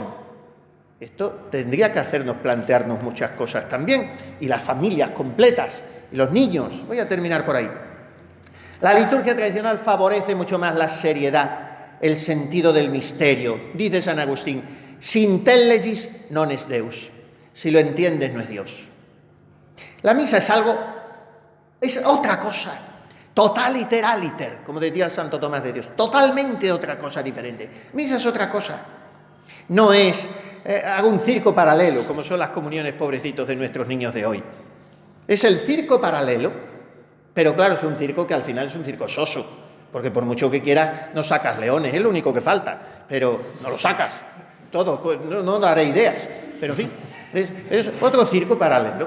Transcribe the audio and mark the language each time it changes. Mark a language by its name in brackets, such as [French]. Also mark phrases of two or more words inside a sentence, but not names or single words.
[Spanish] Esto tendría que hacernos plantearnos muchas cosas también, y las familias completas, y los niños. Voy a terminar por ahí. La liturgia tradicional favorece mucho más la seriedad, el sentido del misterio. [Latin] Dice San Agustín, si intellegis non es Deus. [Spanish] Si lo entiendes, no es Dios. La misa es otra cosa, [Latin] totaliter aliter, [Spanish] como decía Santo Tomás de Dios, totalmente otra cosa diferente. Misa es otra cosa. No es, hago un circo paralelo, como son las comuniones pobrecitos de nuestros niños de hoy. Es el circo paralelo, pero claro, es un circo que al final es un circo soso, porque por mucho que quieras no sacas leones, es lo único que falta, pero no lo sacas, todo, pues no daré ideas, pero en fin, es otro circo paralelo.